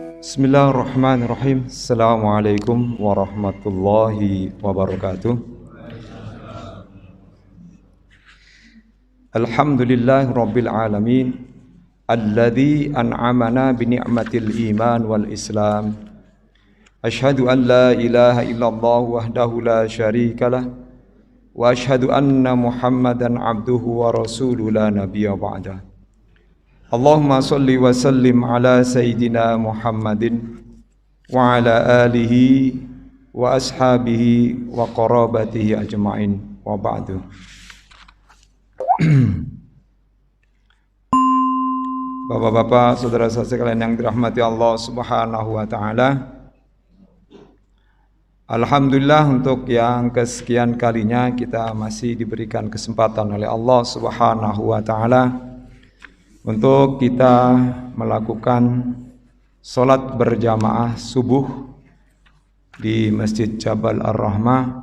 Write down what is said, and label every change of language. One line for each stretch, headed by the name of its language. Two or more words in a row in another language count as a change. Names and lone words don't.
Arabic: بسم الله الرحمن الرحيم. السلام عليكم ورحمة الله وبركاته. الحمد لله رب العالمين الذي أنعمنا بنعمة الإيمان والإسلام. أشهد أن لا إله إلا الله وحده لا شريك له وأشهد أن محمدا عبده ورسوله لا نبي بعده. اللهم صل وسلم على سيدنا محمد وعلى آله وأصحابه وقرابته أجمعين وبعد.
Indonesian: Bapak-bapak, saudara-saudara sekalian yang dirahmati Allah
Arabic: سبحانه وتعالى.
Indonesian: Alhamdulillah untuk yang kesekian kalinya kita masih diberikan kesempatan oleh Allah
Arabic: سبحانه وتعالى
Indonesian: untuk kita melakukan sholat berjamaah subuh di Masjid Jabal Ar-Rahmah.